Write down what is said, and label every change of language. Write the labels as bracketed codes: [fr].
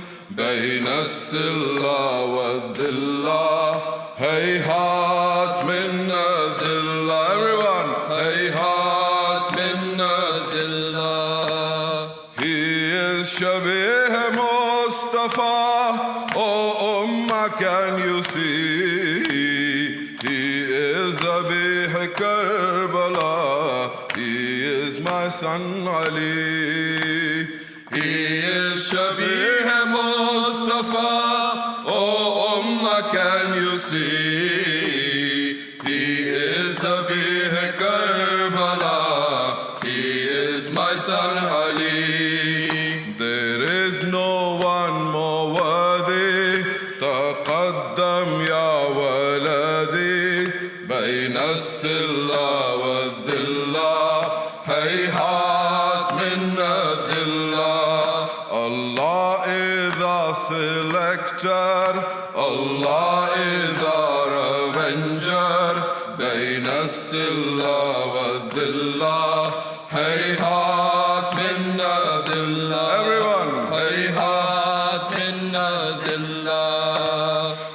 [ar] بين السلة والذلة هيهات من الذلة. [en] Everyone, [ar] هيهات من الذلة. [en] He is [ar] شبيه مصطفى. [en] Oh Ummah, can you see? He is Abih Karbala. He is my son Ali. He is Shabih Mustafa. Oh Ummah, can you see? He is Abih Karbala. He is my son Ali. There is no one more worthy. [ar] تقدم يا ولدي بين السلة والذلة هيهات من الذلة. [en] Allah is our selector, Allah is our avenger. [ar] بين السلة والذلة هيهات من الذلة. [en] Everyone, [ar] هيهات من الذلة.